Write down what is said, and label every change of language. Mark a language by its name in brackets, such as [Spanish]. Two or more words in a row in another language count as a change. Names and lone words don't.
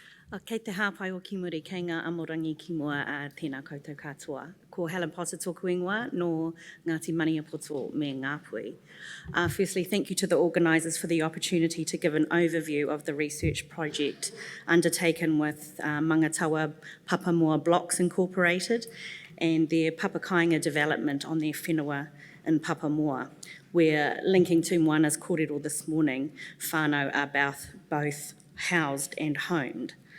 [Māori] Kei te hāpai o ki muri, kei ngā amorangi ki mua a tēnā koutou katoa. Ko Helen Potter tōku ingoa, no Ngāti Maniapoto me Ngāpui. [English] Firstly, thank you to the organisers for the opportunity to give an overview of the research project undertaken with Mangatawa Papamoa Blocks Incorporated and their Papakainga development on their whenua in Papamoa, where, linking to Moana's kōrero this morning, whānau are both housed and homed.